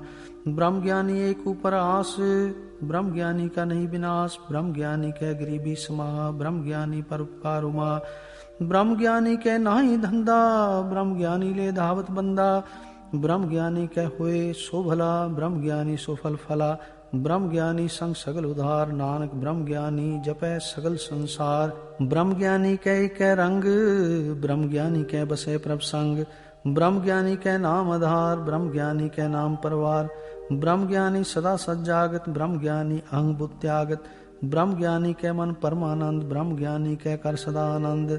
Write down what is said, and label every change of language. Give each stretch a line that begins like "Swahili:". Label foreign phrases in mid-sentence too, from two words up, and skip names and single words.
Braj: ब्रह्म ज्ञानी एक ऊपर आस, ब्रह्म ज्ञानी का नहीं विनाश। ब्रह्म ज्ञानी के गरीबी समा, ब्रह्म ज्ञानी पर उपकार उमा। ब्रह्म ज्ञानी के नाही धंधा, ब्रह्म ज्ञानी ले धावत बंदा। ब्रह्म ज्ञानी के हुए सो भला, ब्रह्म ज्ञानी सो फल फला। ब्रह्म ज्ञानी संग सगल उधार, नानक ब्रह्म ज्ञानी जपै सगल संसार। ब्रह्म ज्ञानी कै रंग, ब्रह्म ज्ञानी कै बसे प्रभ संग। ब्रह्म ज्ञानी कै नाम आधार, ब्रह्म ज्ञानी कै नाम परवार। ब्रह्म ज्ञानी सदा सज्जागत, ब्रह्म ज्ञानी अहंग बुद्ध त्यागत। ब्रह्म ज्ञानी कै मन परमानंद, ब्रह्म ज्ञानी कै कर सदा आनंद।